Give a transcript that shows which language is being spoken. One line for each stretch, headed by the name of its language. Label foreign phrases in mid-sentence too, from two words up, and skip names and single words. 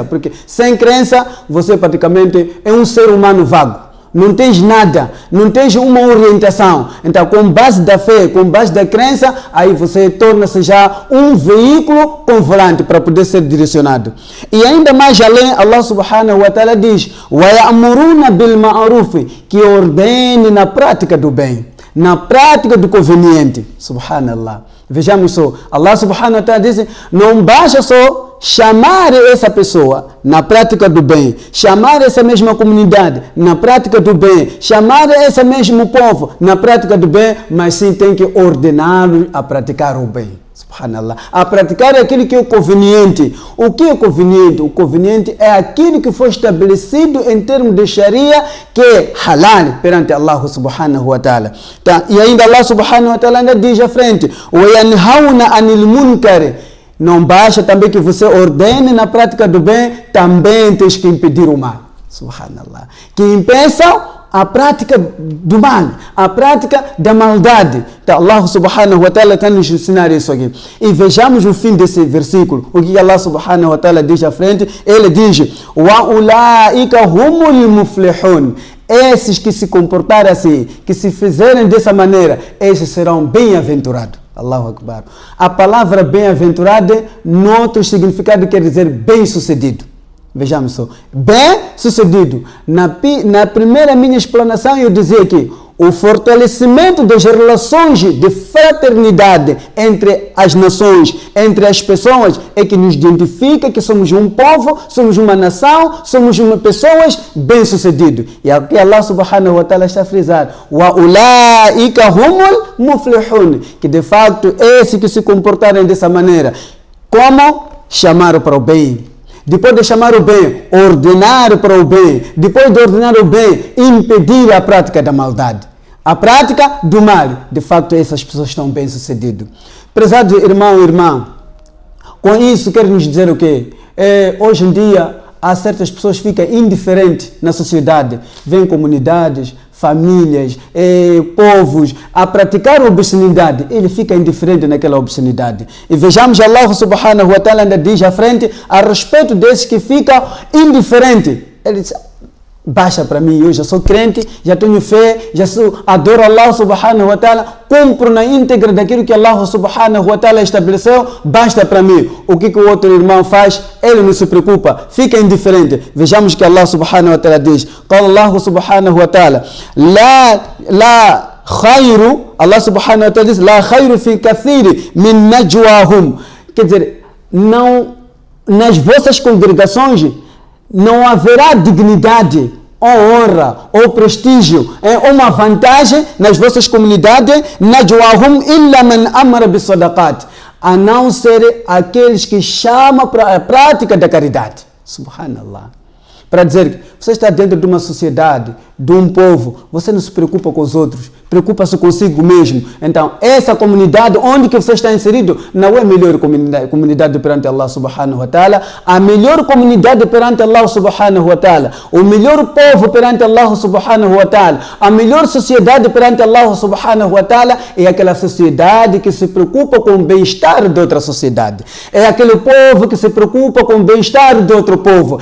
Portuguese: Porque sem crença, você praticamente é um ser humano vago. Não tens nada, não tens uma orientação. Então, com base da fé, com base da crença, aí você torna-se já um veículo com volante para poder ser direcionado. E ainda mais além,
Arabic: الله سبحانه وتعالى diz: وَيَأْمُرُونَ بِالْمَعْرُوفِ,
Portuguese: que ordene na prática do bem, na prática do conveniente. Subhanallah. Vejamos só,
Arabic: الله سبحانه وتعالى
Portuguese: diz: não basta só chamar essa pessoa na prática do bem, chamar essa mesma comunidade na prática do bem, chamar esse mesmo povo na prática do bem, mas sim tem que ordená-los a praticar o bem. Subhanallah. A praticar aquilo que é conveniente. O que é conveniente? O conveniente é aquilo que foi estabelecido em termos de Sharia, que é halal perante
Arabic: الله سبحانه وتعالى.
Portuguese: Tá? E ainda
Arabic: الله سبحانه وتعالى
Portuguese: ainda diz à frente:
Arabic: وَيَنْهَوْنَ عَنِ الْمُنْكَرِ.
Portuguese: Não basta também que você ordene na prática do bem, também tens que impedir o mal. Subhanallah. Que impeçam a prática do mal, a prática da maldade. Então,
Arabic: الله سبحانه وتعالى
Portuguese: está nos ensinar isso aqui. E vejamos o fim desse versículo. O que
Arabic: الله سبحانه وتعالى
Portuguese: diz à frente? Ele diz:
Arabic: وَأُولَٰئِكَ هُمُ الْمُفْلِحُونَ.
Portuguese: Esses que se comportarem assim, que se fizerem dessa maneira, esses serão bem-aventurados.
Arabic: الله أكبر.
Portuguese: A palavra bem-aventurado, no outro significado, quer dizer bem-sucedido. Vejamos só. Bem-sucedido. Na primeira minha explanação, eu dizia que o fortalecimento das relações de fraternidade entre as nações, entre as pessoas, é que nos identifica que somos um povo, somos uma nação, somos pessoas bem-sucedidas. E aqui
Arabic: الله سبحانه وتعالى
Portuguese: está a frisar:
Arabic: وَأُولَٰئِكَ هُمُ الْمُفْلِحُونَ.
Portuguese: Que de facto, esses que se comportarem dessa maneira, como chamar para o bem. Depois de chamar o bem, ordenar para o bem. Depois de ordenar o bem, impedir a prática da maldade. A prática do mal. De facto, essas pessoas estão bem-sucedidas. Prezado irmão e irmã, com isso quero nos dizer o quê? Hoje em dia, há certas pessoas que ficam indiferentes na sociedade. Vêm comunidades, famílias, povos a praticar obscenidade, ele fica indiferente naquela obscenidade. E vejamos,
Arabic: الله سبحانه وتعالى
Portuguese: ainda diz à frente a respeito desses que ficam indiferentes. Ele diz: baixa para mim, eu já sou crente, já tenho fé, adoro
Arabic: الله سبحانه وتعالى,
Portuguese: cumpro na íntegra daquilo que
Arabic: الله سبحانه وتعالى
Portuguese: estabeleceu, basta para mim. O que o outro irmão faz, ele não se preocupa, fica indiferente. Vejamos que
Arabic: الله سبحانه وتعالى diz: قال الله سبحانه وتعالى لا خير. الله سبحانه وتعالى diz: لا خير في كثير من نجواهم.
Portuguese: Quer dizer, não, nas vossas congregações não haverá dignidade, ou honra, ou prestígio, ou uma vantagem nas vossas comunidades,
Arabic: نجواهم إلا من أمر بصدقة,
Portuguese: a não ser aqueles que chamam para a prática da caridade. Subhanallah. Para dizer que você está dentro de uma sociedade, de um povo, você não se preocupa com os outros, preocupa-se consigo mesmo. Então, essa comunidade onde que você está inserido não é a melhor comunidade perante
Arabic: الله سبحانه وتعالى.
Portuguese: A melhor comunidade perante
Arabic: الله سبحانه وتعالى,
Portuguese: o melhor povo perante
Arabic: الله سبحانه وتعالى,
Portuguese: a melhor sociedade perante
Arabic: الله سبحانه وتعالى
Portuguese: é aquela sociedade que se preocupa com o bem-estar de outra sociedade. É aquele povo que se preocupa com o bem-estar de outro povo.